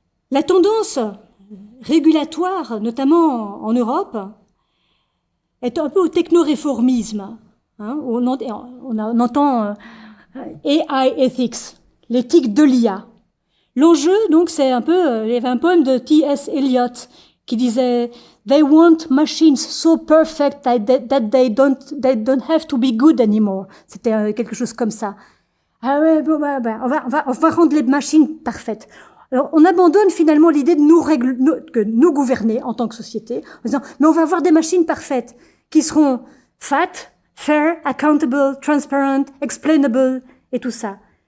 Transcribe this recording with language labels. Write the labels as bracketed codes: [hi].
[fr] La tendance régulatoire, notamment en Europe, est un peu au techno-réformisme. On entend AI ethics, l'éthique de l'IA. L'enjeu, donc, c'est un peu, il y avait un poème de T.S. [en] Eliot [fr] qui disait [en] « They want machines so perfect that they don't have to be good anymore ». [fr] C'était quelque chose comme ça. Ah ouais, bon, on va rendre les machines parfaites. Alors, on abandonne finalement l'idée de nous gouverner en tant que société, en disant, mais on va avoir des machines parfaites qui seront [en] fat, fair, accountable, transparent, explainable [fr] et tout ça.